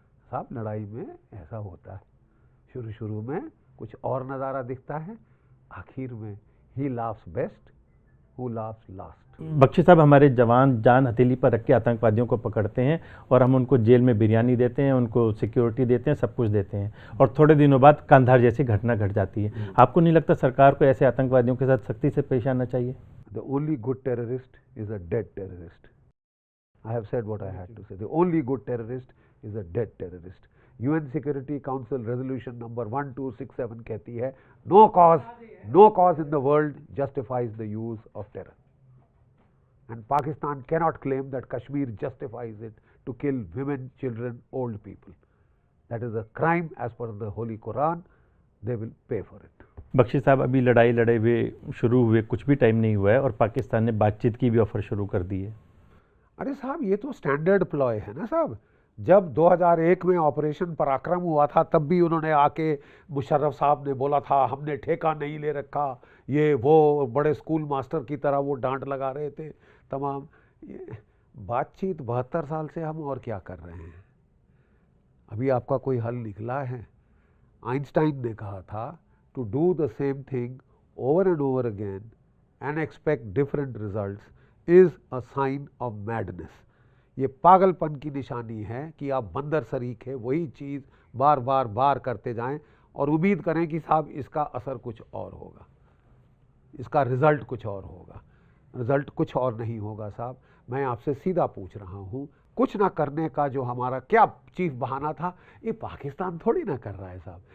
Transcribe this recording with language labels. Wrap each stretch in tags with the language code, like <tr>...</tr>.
<hi>साहब लड़ाई में ऐसा होता है, शुरू शुरू में कुछ और नज़ारा दिखता है, आखिर में ही</hi> <en>Laughs best who laughs last.</en> <hi>Bakshi साहब, हमारे जवान जान हथेली पर रख के आतंकवादियों को पकड़ते हैं और हम उनको जेल में बिरयानी देते हैं, उनको सिक्योरिटी देते हैं, सब कुछ देते हैं, और थोड़े दिनों बाद कंधार जैसी घटना घट जाती है। आपको नहीं लगता सरकार को ऐसे आतंकवादियों के साथ सख्ती से पेश आना चाहिए?</hi> <en>The only good terrorist is a dead terrorist. I have said what I had to say. The only good terrorist is a dead terrorist. UN Security Council Resolution number 1267</en> <hi>कहती है,</hi> <en>no cause in the world justifies the use of terror. And Pakistan cannot claim that Kashmir justifies it to kill women, children, old people. That is a crime as per the Holy Quran. They will pay for it.</en> <hi>Bakshi साहब, अभी लड़ाई लड़े हुए शुरू हुए कुछ भी time नहीं हुआ है और पाकिस्तान ने बातचीत की भी ऑफर शुरू कर दी है। अरे साहब, ये तो स्टैंडर्ड प्लॉय है ना साहब। जब 2001 में ऑपरेशन पराक्रम हुआ था, तब भी उन्होंने आके, मुशर्रफ साहब ने बोला था हमने ठेका नहीं ले रखा, ये वो बड़े स्कूल मास्टर की तरह वो डांट लगा रहे थे तमाम। बातचीत 72 साल से हम और क्या कर रहे हैं? अभी आपका कोई हल निकला है? आइंस्टाइन ने कहा था,</hi> <en>to do the same thing over and over again and expect different results is a sign of madness.</en> <hi>ये पागलपन की निशानी है कि आप बंदर सरीखे वही चीज़ बार बार बार करते जाएं और उम्मीद करें कि साहब इसका असर कुछ और होगा, इसका रिजल्ट कुछ और होगा। रिजल्ट कुछ और नहीं होगा साहब। मैं आपसे सीधा पूछ रहा हूँ, कुछ ना करने का जो हमारा क्या चीफ बहाना था, ये पाकिस्तान थोड़ी ना कर रहा है साहब।</hi>